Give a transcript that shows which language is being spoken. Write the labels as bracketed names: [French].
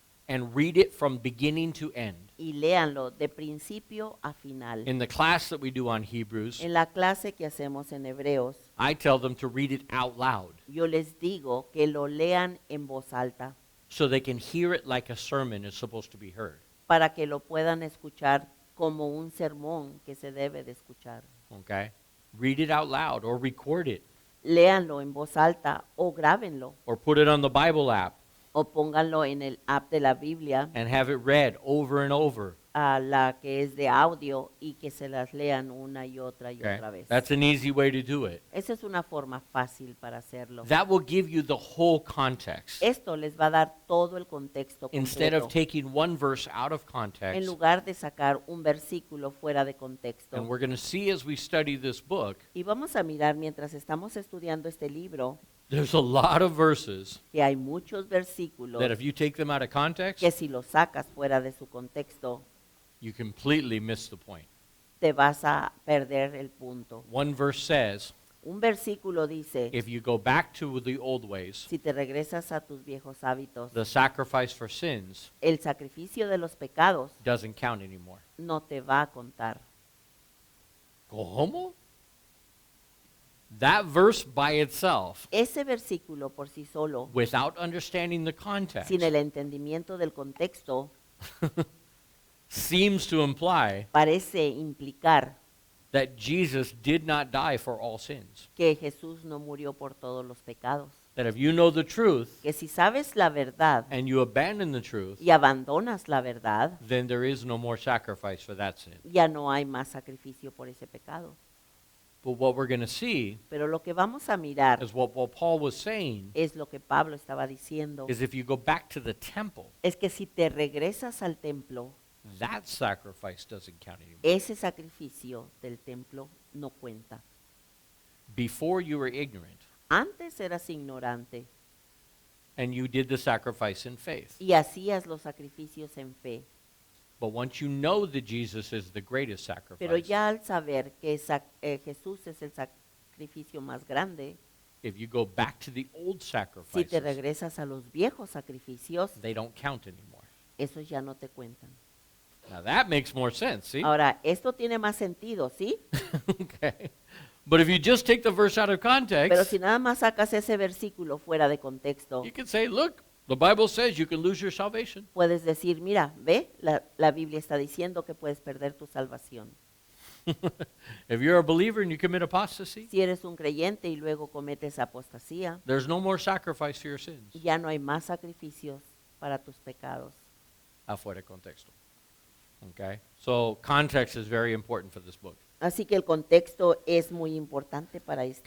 [English] and read it from beginning to end. [Spanish] y léanlo de principio a final. [English] In the class that we do on Hebrews, [Spanish] En la clase que hacemos en Hebreos, [English] I tell them to read it out loud [Spanish] yo les digo que lo lean en voz alta [English] so they can hear it like a sermon is supposed to be heard, [Spanish] para que lo puedan escuchar como un sermón que se debe de escuchar. [English] okay? Read it out loud or record it [Spanish] Léanlo en voz alta o grábenlo [English] or put it on the Bible app [Spanish] o pónganlo en el app de la Biblia, [English] and have it read over and over, [Spanish] a la que es de audio y que se las lean una y otra [English] okay? [Spanish] vez. [English] That's an easy way to do it. [Spanish] Esa es una forma fácil para hacerlo. [English] That will give you the whole context. [Spanish] Esto les va a dar todo el contexto [English] Instead of [Spanish] completo, [English] taking one verse out of [Spanish] en [English] context, [Spanish] lugar de sacar un versículo fuera de [English] and [Spanish] contexto. [English] we're going to see as we study this book, [Spanish] Y vamos a mirar mientras estamos estudiando este libro [English] there's a lot of verses [Spanish] que hay muchos versículos [English] that if you take them out of context, [Spanish] que si los sacas fuera de su contexto, [English] you completely miss the point. [Spanish] te vas a perder el punto. [English] One verse says, [Spanish] Un versículo dice, [English] if you go back to the old ways, [Spanish] si te regresas a tus viejos hábitos, [English] the sacrifice for sins [Spanish] el sacrificio de los pecados [English] doesn't count anymore. [Spanish] no te va a contar. ¿Cómo? [English] That verse by itself, [Spanish] Ese versículo por sí solo, [English] without understanding the context, [Spanish] sin el entendimiento del contexto, [English] seems to imply [Spanish] parece implicar [English] that Jesus did not die for all sins. [Spanish] que Jesús no murió por todos los pecados. [English] That if you know the truth [Spanish] Que si sabes la verdad [English] and you abandon the truth, [Spanish] y abandonas la verdad, [English] then there is no more sacrifice for that sin. [Spanish] ya no hay más sacrificio por ese pecado. [English] But what we're going to see [Spanish] Pero lo que vamos a mirar [English] is what Paul was saying [Spanish] es lo que Pablo estaba diciendo, [English] is if you go back to the temple, [Spanish] es que si te regresas al templo, [English] that sacrifice doesn't count anymore. [Spanish] ese sacrificio del templo no cuenta. [English] Before you were ignorant [Spanish] Antes eras ignorante [English] and you did the sacrifice in faith. [Spanish] y hacías los sacrificios en fe, [English] But once you know that Jesus is the greatest [Spanish] pero [English] sacrifice, [Spanish] ya al saber que Jesús es el sacrificio más grande, [English] if you go back to the old [Spanish] si te [English] sacrifices, [Spanish] regresas a los viejos sacrificios, [English] they don't count anymore. [Spanish] esos ya no te cuentan. [English] Now that makes more sense, see? [Spanish] Ahora, esto tiene más sentido, ¿sí? [English] Okay. But if you just take the verse out of [Spanish] Pero [English] context, [Spanish] si nada más sacas ese versículo fuera de contexto, [English] you can say, look, the Bible says you can lose your salvation. [Spanish] puedes decir, mira, ve, la Biblia está diciendo que puedes perder tu salvación. [English] If you're a believer and you commit apostasy, [Spanish] Si eres un creyente y luego cometes apostasía, [English] there's no more sacrifice for your sins. [Spanish] ya no hay más sacrificios para tus pecados. Afuera de contexto. Okay? [English] So context is very important for this book. [Spanish] Así que el contexto es muy importante para este